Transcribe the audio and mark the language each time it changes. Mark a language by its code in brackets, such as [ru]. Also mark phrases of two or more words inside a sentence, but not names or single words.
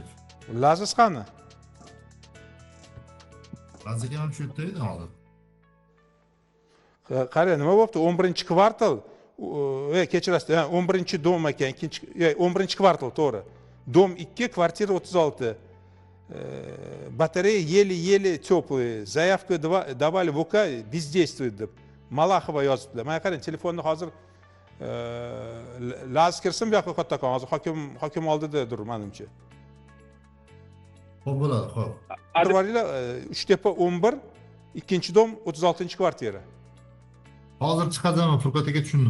[uz] Laziz qani? Razika ham shu yerda edi hozir. Qara, nima bo'pti? 11-kvartal, kechirasiz, 11-dom ekan, 11-kvartal, to'g'ri. Dom 2, kvartira 36. [ru] Батарея еле-еле теплые. Заявку давали в УК, бездействует deb. [uz] Malahova yozibdilar. Mana qarang, telefonni hozir Laziz kirsin bu yoqqa kattakon. Hozir hokim oldidadir menimcha. Xo'p bo'ladi, xo'p. Arvarlar 3tepa 11, 2-dom 36-kvartira. Hozir chiqazaman, Furqat aka tushundim.